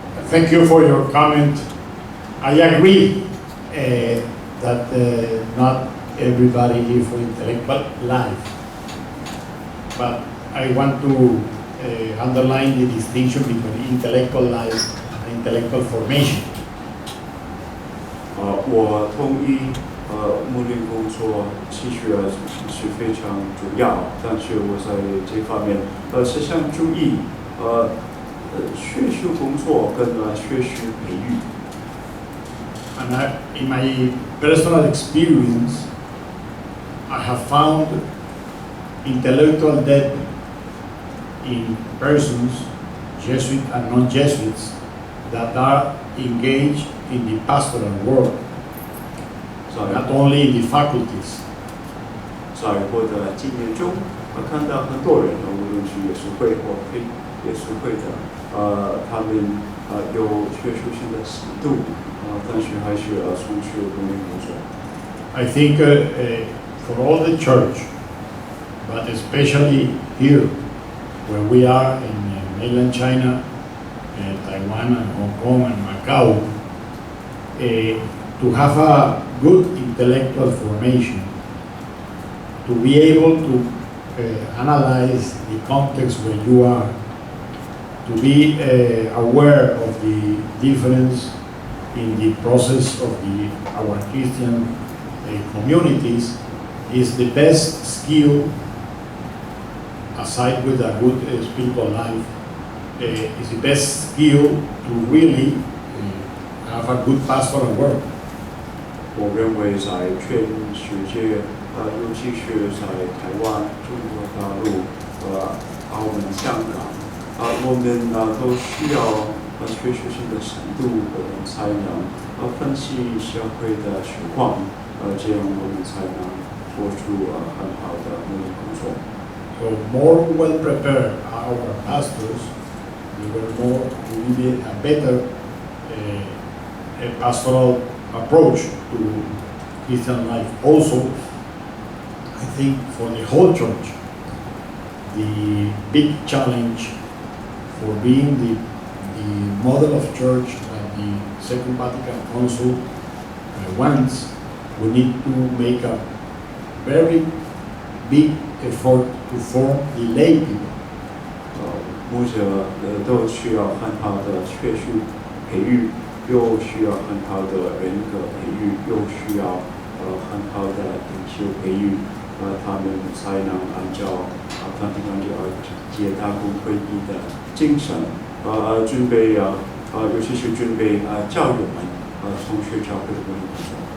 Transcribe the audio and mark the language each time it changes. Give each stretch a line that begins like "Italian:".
English: Thank you for your comment. I agree that not everybody lives for intellectual life, but I want to underline the distinction between intellectual life and intellectual formation.
Chinese: 我同意，牧灵工作其实是非常重要，但是我在这方面是想注意，学术工作跟学术培育。
English: And in my personal experience, I have found intellectual depth in persons, Jesuit and non-Jesuits, that are engaged in the pastoral work, so not only in the faculties.
Chinese: 在我的经验中，看到很多人，无论是耶稣会或非耶稣会的，他们有学术性的程度，但是还是从事牧灵工作。
English: I think for all the church, but especially here, where we are in mainland China, Taiwan and Hong Kong and Macau, to have a good intellectual formation, to be able to analyze the context where you are, to be aware of the difference in the process of our Christian communities, is the best skill, aside with a good spiritual life, is the best skill to really have a good pastoral work.
Chinese: 我认为在全世界，尤其是在台湾、中国大陆、澳门、香港，我们都需要学术性的程度，我们才能分析社会的情况，这样我们才能做出很好的牧灵工作。
English: So more well prepared our pastors, they will be a better a pastoral approach to Christian life. Also, I think for the whole church, the big challenge for being the model of church that the Second Vatican Council wants, we need to make a very big effort to form the lay people.
Chinese: 牧者都需要很好的确训培育，又需要很好的人格培育，又需要很好的领袖培育，他们才能按照梵蒂冈第二届大公会议的精神，准备尤其是准备教友们从事教会的牧灵工作。